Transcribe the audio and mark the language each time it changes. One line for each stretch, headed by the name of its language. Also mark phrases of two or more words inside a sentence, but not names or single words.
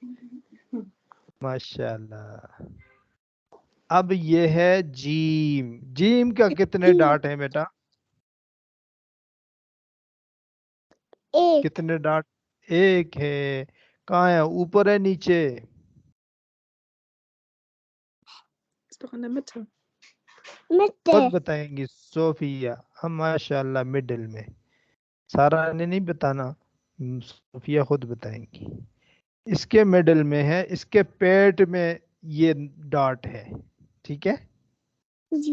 Urdu: ماشاء اللہ. اب یہ ہے جیم. جیم کا کتنے ڈاٹ ہیں بیٹا؟ ایک. کتنے ڈاٹ؟ ایک ہے. کہاں ہے, اوپر ہے نیچے؟
German: Ist doch in der Mitte.
Urdu: مٹے. خود بتائیں گی صوفیہ. ہم ماشاء اللہ مڈل میں. سارا نے نہیں بتانا, صوفیہ خود بتائیں گی. اس کے مڈل میں ہے, اس کے پیٹ میں یہ ڈاٹ ہے. ٹھیک ہے. جی.